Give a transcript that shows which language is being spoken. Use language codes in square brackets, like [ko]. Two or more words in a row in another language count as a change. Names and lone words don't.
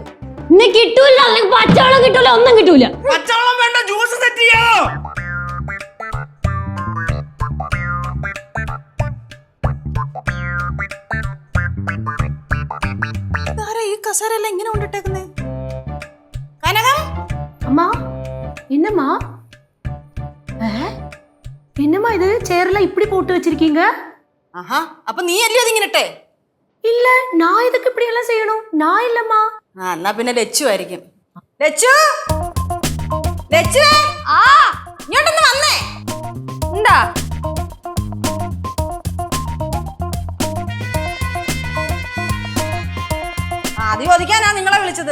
[ml] ഇന്ന് കിട്ടൂല, അല്ലെങ്കിൽ പച്ചവെള്ളം കിട്ടൂല, ഒന്നും കിട്ടൂല. പച്ചവെള്ളം വേണ്ട, ജ്യൂസ് സെറ്റ് ചെയ്യാമോ? ഈ കസേരയെല്ലാം ഇങ്ങനെ കൊണ്ടിട്ടേക്കുന്നേ? കനകം [ta] அம்மா என்னம்மா என்னம்மா இது சேர்ல இப்படி போட்டு வச்சிருக்கீங்க? [ml] ആഹാ, അപ്പൊ നീ അല്ലയോ ഇതിങ്ങനട്ടെ? [ta] இல்ல நான் இதுக்கு இப்படி எல்லாம் செய்யணும். நான் இல்லம்மா. [ml] എന്നാ പിന്നെ ലച്ചു ആയിരിക്കും. ലച്ചു, ലച്ചു, ആ ഇങ്ങോട്ടൊന്ന് വന്നേ. എന്താ ആദ്യം ഒതുക്കാനാ നിങ്ങളെ വിളിച്ചത്.